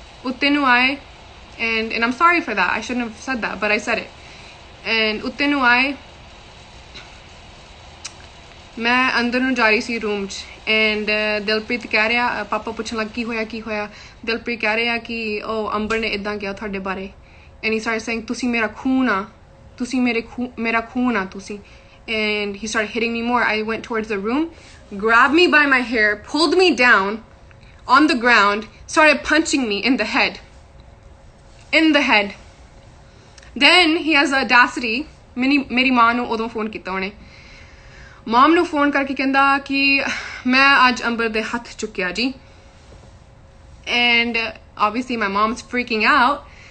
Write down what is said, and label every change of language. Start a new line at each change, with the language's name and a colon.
Punjabi: Uttenu aaye
English: and I'm sorry for that. I shouldn't have said that, but I said it.
Punjabi: And uttenu aaye मैं अंदर ਨੂੰ ਜਾ ਰਹੀ ਸੀ room 'ਚ and Dilpreet ਕਹਿ ਰਿਹਾ ਪਾਪਾ ਪੁੱਛਣ ਲੱਗ ਕੀ ਹੋਇਆ ਦਿਲਪ੍ਰੀਤ ਕਹਿ ਰਿਹਾ ਕਿ ਉਹ ਅੰਬਰ ਨੇ ਇਦਾਂ ਕਿਹਾ ਤੁਹਾਡੇ ਬਾਰੇ
English: and he started saying
Punjabi: ਤੁਸੀਂ ਮੇਰਾ ਖੂਨ ਆ ਤੁਸੀਂ ਮੇਰਾ ਖੂਨ ਆ ਤੁਸੀਂ
English: and he started hitting me more. I went towards the room, grabbed me by my hair, pulled me down on the ground, started punching me in the head. Then he has the audacity
Punjabi: ਮੇਰੀ ਮਾਂ ਨੂੰ ਉਦੋਂ phone ਕੀਤਾ ਉਹਨੇ ਮਮ ਨੂੰ phone ਕਰਕੇ ਕਹਿੰਦਾ ਕਿ ਮੈਂ ਅੱਜ ਅੰਬਰ ਦੇ ਹੱਥ ਚੁੱਕਿਆ ਜੀ
English: and obviously my mom's freaking out